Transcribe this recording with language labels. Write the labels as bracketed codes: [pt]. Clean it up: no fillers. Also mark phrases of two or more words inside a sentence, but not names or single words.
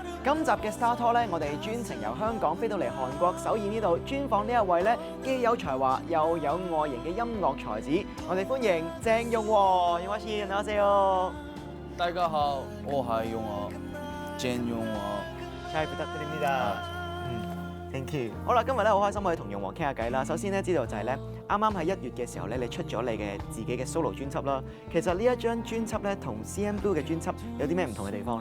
[yue] 今集嘅 Star Talk 咧，我哋專程由香港飛到嚟韓國首爾呢度專訪呢一位咧，既有才華又有外形嘅音樂才子，我哋歡迎鄭容和。 [ko] 容和 씨，안녕하세요。 [yue] 大家好，我係容和，鄭容和。 [ko] 잘 부탁드립니다。 [en] Thank you。 [yue] 好啦，今日咧好開心可以同容和傾下偈啦。首先咧知道就係咧，啱啱喺1月嘅時候咧，你出咗你嘅自己嘅 solo 專輯啦。其實呢一張專輯咧，同 CNBLUE 嘅專輯有啲咩唔同嘅地方咧？